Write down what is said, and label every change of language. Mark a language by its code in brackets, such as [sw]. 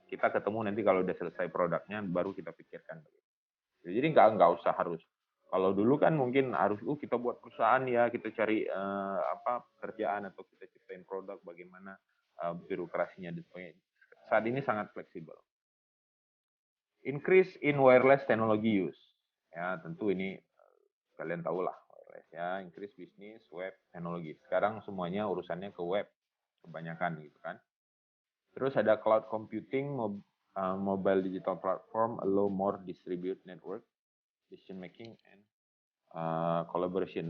[id] Kita ketemu nanti kalau udah selesai produknya baru kita pikirkan. Jadi nggak usah harus. Kalau dulu kan mungkin harus kita buat perusahaan ya, kita cari pekerjaan atau kita ciptain produk bagaimana birokrasinya dan sebagainya. Saat ini sangat fleksibel. [en] Increase in wireless technology use. [id] Ya, tentu ini kalian tahu lah wireless ya, increase bisnis web teknologi. Sekarang semuanya urusannya ke web kebanyakan gitu kan. Terus ada [en] cloud computing, mobile digital platform allow more distributed network, decision making and collaboration.